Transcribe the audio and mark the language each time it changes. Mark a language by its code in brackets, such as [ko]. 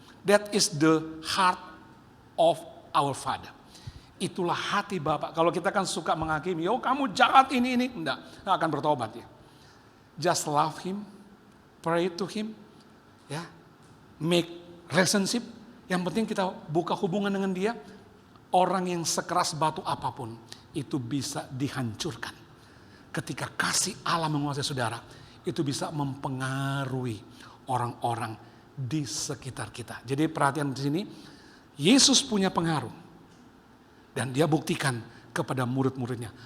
[en] That is the heart of our Father. [id] Itulah hati Bapak. Kalau kita kan suka menghakimi, yo kamu jahat ini, enggak akan bertobat ya. [en] Just love Him, pray to Him, ya, make relationship. [id] Yang penting kita buka hubungan dengan Dia. Orang yang sekeras batu apapun itu bisa dihancurkan. Ketika kasih Allah menguasai saudara, itu bisa mempengaruhi orang-orang di sekitar kita. Jadi perhatian di sini, Yesus punya pengaruh. Dan dia buktikan kepada murid-muridnya.